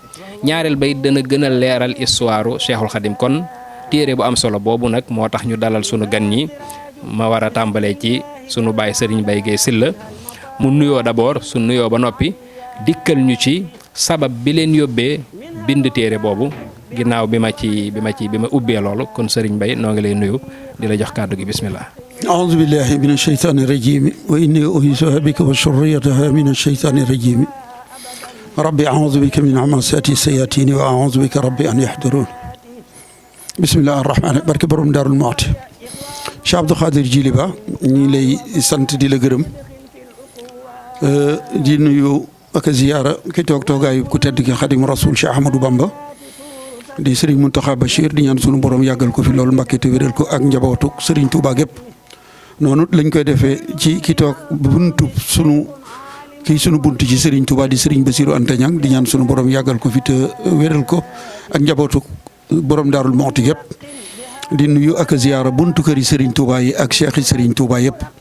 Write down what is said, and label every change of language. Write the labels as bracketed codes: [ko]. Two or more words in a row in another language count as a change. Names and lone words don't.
[wo] ñaareel bay dana gën a leeral histoire Cheikhul Khadim kon téere bu am solo boobu nag moo tax ñu dalal sunu gan ñi ma war a tàmbalee ci sunu baay Serigne Mbaye Guèye Syll mu nuyoo d'abord su nuyoo ba noppi dikkal ñu ci sabab bi leen yóbbee bind téere boobu ginnaaw bi ma ubbee loolu kon Serigne Mbaye noo ngi lay nuyu di la jox kàddu gi bismillah. [ar] أعوذ بالله من الشيطان الرجيم وإني أعيذها بك وذريتها من الشيطان الرجيم ربي أعوذ بك من همزات الشياطين وأعوذ بك ربي أن يحضرون بسم الله الرحمن الرحيم [wo] barke borom Daarul Muxti Cheikh Abdou Khadir Djily Ba ñi lay sant di la gërëm di nuyu ak ziyaara ki toog toogaayu ku tedd ki Xadim Rasul Cheikh Ahmadou Bamba di Serigne Mountakha Bachir di ñaan sunu borom yàggal ko fi loolu Mbàkke te wéral ko ak njabootu Serigne Touba gépp noonu lañ koy defee ci ki toog buntu sunu buntu ci Serigne Touba di Serigne Bassirou Anta Niang di ñaan sunu borom yàggal ko fi te wéral ko ak njabootu borom Daarul Muxti yëpp di nuyu ak ziyaara buntu këri Serigne Touba yi ak cheikh yi Serigne Touba yëpp